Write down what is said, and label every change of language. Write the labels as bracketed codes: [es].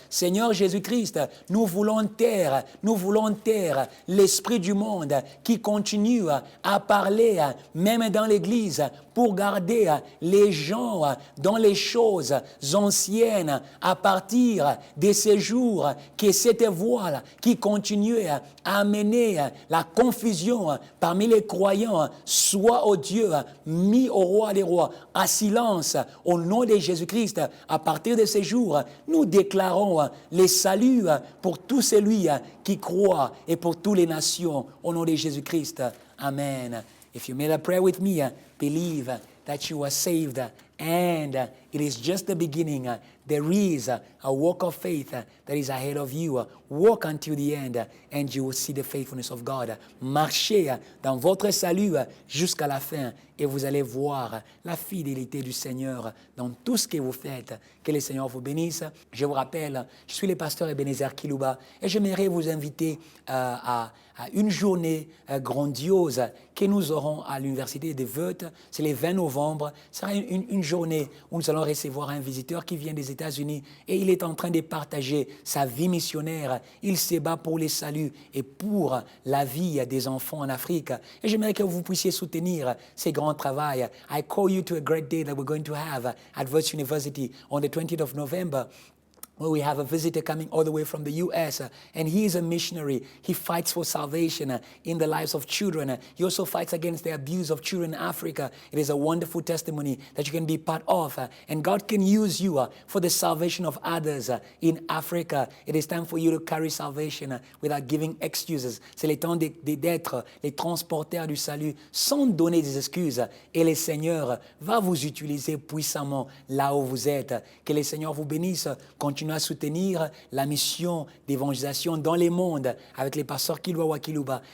[fr] Seigneur Jésus-Christ, nous voulons taire l'esprit du monde qui continue à parler, même dans l'Église, pour garder les gens dans les choses anciennes à partir de ces jours, que cette voix qui continue à amener la confusion parmi les croyants soit au Dieu mis au roi des rois à silence au nom de Jésus-Christ. À partir de ces jours, nous déclarons le salut pour tout celui qui croit et pour toutes les nations au nom de Jésus-Christ. Amen. [en] If you made a prayer with me, believe that you are saved and it is just the beginning. There is a walk of faith that is ahead of you. Walk until the end and you will see the faithfulness of God. [fr] Marchez dans votre salut jusqu'à la fin et vous allez voir la fidélité du Seigneur dans tout ce que vous faites. Que le Seigneur vous bénisse. Je vous rappelle, je suis le pasteur Ebenezer Kiluba et j'aimerais vous inviter à une journée grandiose que nous aurons à l'Université de Voet. C'est le 20 novembre. Ce sera une journée où nous allons recevoir un visiteur qui vient des États-Unis et il est en train de partager sa vie missionnaire. Il se bat pour le salut et pour la vie des enfants en Afrique. Et j'aimerais que vous puissiez soutenir ces grands travail. [en] I call you to a great day that we're going to have at Voet University on the 20th of November. where we have a visitor coming all the way from the U.S., and he is a missionary. He fights for salvation in the lives of children. He also fights against the abuse of children in Africa. It is a wonderful testimony that you can be part of, and God can use you for the salvation of others in Africa. It is time for you to carry salvation without giving excuses. [fr] C'est le temps d'être les transporteurs du salut sans donner des excuses, et le Seigneur va vous utiliser puissamment là où vous êtes. Que le Seigneur vous bénisse. Continuez à soutenir la mission d'évangélisation dans les mondes avec les pasteurs Kiluba.